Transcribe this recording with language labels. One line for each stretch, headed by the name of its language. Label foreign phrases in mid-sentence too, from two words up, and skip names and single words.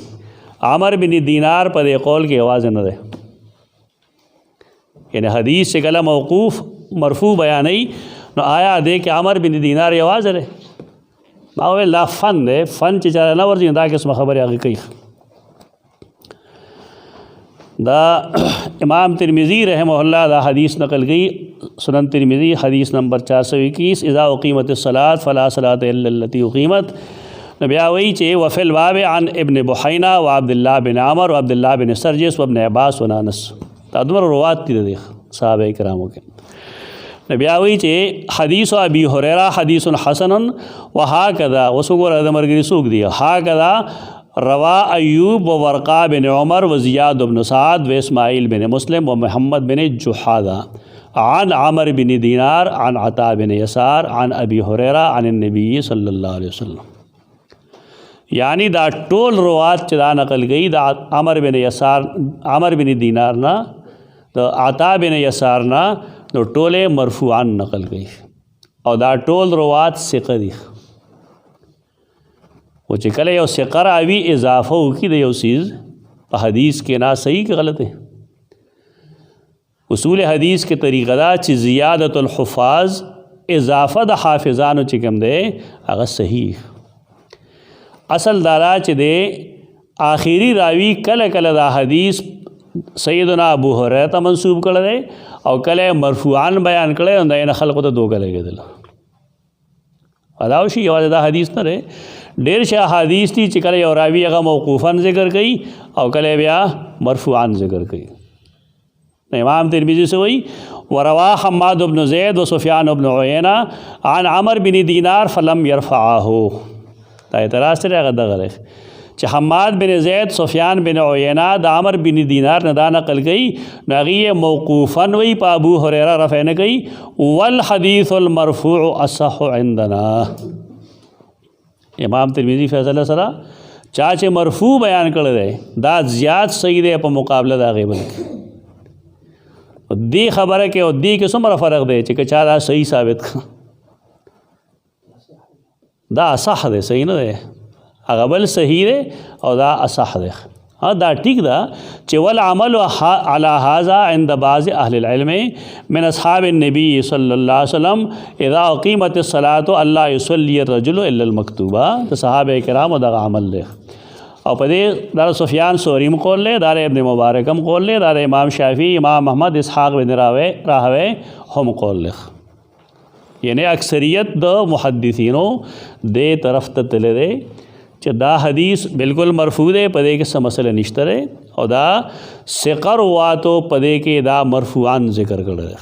Pashto: عمر بن دینار په دې قول کې آواز نه دی، یعنی حدیث چې کله موقوف مرفوع بیانوي نو آیا دې کې عمر بن دینار آواز دی؟ ما ویل دا فن دی، فن چې چاله نه ورځي دا قسمه خبرې هغې کوي. دا امام ترمذی
Arabic: رحمہ اللہ
Pashto: دا حدیث نقل گئی، سنن ترمذی حدیث نمبر 421،
Arabic: اذا اقیمت الصلاۃ فلا صلاۃ الا التي اقیمت.
Pashto: نبی وی چې
Arabic: وفی الباب عن ابن بحینہ و عبداللہ بن عمر و عبداللہ بن سرجس و ابن عباس و انس.
Pashto: دا دومره روات دي د صحابه کرامو کې. نبی وی چې
Arabic: حدیث ابی هریرہ حدیث حسن وهكذا،
Pashto: وسګور د مرګري سوق دی،
Arabic: هكذا روا ایوب و ورقا بن عمر و زیاد بن سعد و اسماعیل بن مسلم و محمد بن جحادہ عن عمر بن دینار عن عطا بن یسار عن ابی هریرہ عن النبی صلی اللہ علیہ وسلم.
Pashto: یعنی دا ټول روات چې دا نقل گئی دا عمر بن دینار نا، دا عطا بن یسار نا، نو ټولې مرفوعان نقل گئی او دا ټول روات ثقه دي. و چې کله یو ثقه راوي اضافه وکړي د یو څیز په حدیث کې، نا صحیح که غلط ہے. اصول حدیث کې طریقه دا چې
Arabic: زیادت الحفاظ
Pashto: اضافه د حافظانو چې کوم دی هغه صحیح. اصل دارا چې دی آخری راوي کله کله دا حدیث سیدنا ابو هریرہ ته منسوب کړی دی او کله مرفوعان بیان کړی دی، دا نه خلقو ته دوکه لګېدل. دا شي یوازې دا حدیث نه دی، ډېر شي احادیث دي چې کله یو راوي هغه موقوفاً ذکر کوي او کله بیا مرفوعاً ذکر کوي.
Arabic: امام ترمذی
Pashto: سے وی
Arabic: وروا حماد بن زید و سفیان بن عیینہ عن عمر بن دینار فلم یرفعه.
Pashto: دا اعتراض سره هغه دغه دی چې حماد بن زید سفیان بن عیینہ د عمر بن دینار نه دا نقل کوي، نو هغې موقوفاً وی په ابو هریرہ رفع نه کوي.
Arabic: والحدیث المرفوع اصح عندنا.
Pashto: امام ترمذی فیصله سره چا چې مرفوع بیان کړی دی دا زیات صحیح دی په مقابله د هغې بل کې. دې خبره کې او دې کې څومره فرق دی چې که چا دا صحیح ثابت کړه دا اصح دی، صحیح نه دی. هغه بل صحیح دی او دا اصح دی. دا ٹھیک دا چې
Arabic: والعمل على هذا عند بعض اهل العلم من اصحاب النبي صلی اللہ علیہ وسلم اذا اقیمت الصلاة الا يصلي الرجل الا المکتوبہ.
Pashto: تو صحابہ کرام دا عمل دی او په دې دا سفیان ثوری قول دی، دا ابن مبارکم قول دی، دا امام شافعی، امام محمد اسحاق بن راهوی هم قول دی. یعنی اکثریت د محدثینو دې طرف ته تللی دی چې دا حدیث بالکل مرفوع دی، په دې کې څه مسله نشته دی او دا ثقه رواتو په دې کې دا مرفوعان ذکر کړی دی.